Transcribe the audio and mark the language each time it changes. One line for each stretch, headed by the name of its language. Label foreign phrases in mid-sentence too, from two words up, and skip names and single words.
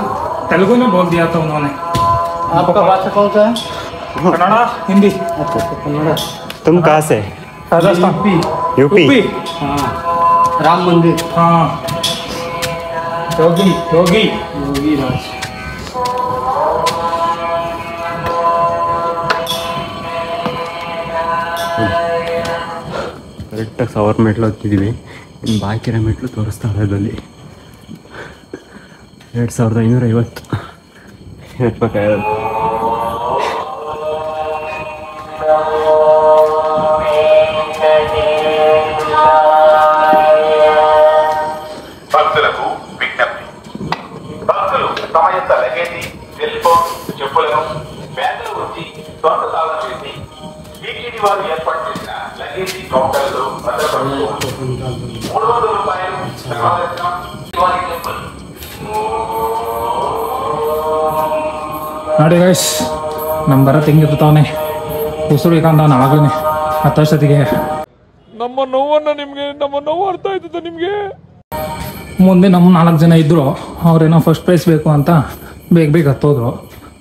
Hindi: तेलुगु में बोल दिया था उन्होंने। आपका भाषा कौन सा है? कन्नड़ा, हिंदी। अच्छा, कन्नड़ा। तुम कहाँ से? राजस्थान। यूपी। हाँ, राम मंदिर। हाँ, योगी योगी योगी राज।
Kannada: ಕರೆಕ್ಟಾಗಿ 1000 ಮೆಟ್ಲು ಹತ್ತಿದ್ದೀವಿ. ಇನ್ನು ಬಾಕಿ ಇರೋ ಮೆಟ್ಲು ತೋರಿಸ್ತಾ ಇರೋದಲ್ಲಿ 2550 ಹತ್ಬೇಕಾಗಿರೋದು.
Telugu: భక్తులకు విజ్ఞప్తి. భక్తులు తమ యొక్క లగేజీ, సెల్ ఫోన్, చెప్పులను బ్యాగులు ఉంచి సొంత తాళం వేసి టీటీడీ వారు ఏర్పాటు చేసిన లగేజీ కౌంటర్లో భద్రపరుస్తూ 300 రూపాయలు సర్వదర్శనం శివాజీ టెంపుల్.
Kannada: ನೋಡಿ ಗೈಸ್, ನಮ್ಮ ಭರತ್ ಹಿಂಗಿರ್ತಾವನೆ ಉಸುರಿಕಂದ ನಾವಾಗಲೇ ಹತ್ತಷ್ಟೊತ್ತಿಗೆ ನಮ್ಮ ನೋವು ಅರ್ಥ ಆಯ್ತದೆ ನಿಮಗೆ. ಮುಂದೆ ನಮ್ಮ 4 ಜನ ಇದ್ರು, ಅವ್ರೇನೋ ಫಸ್ಟ್ ಪ್ರೈಸ್ ಬೇಕು ಅಂತ ಬೇಗ ಹತ್ತೋದ್ರು.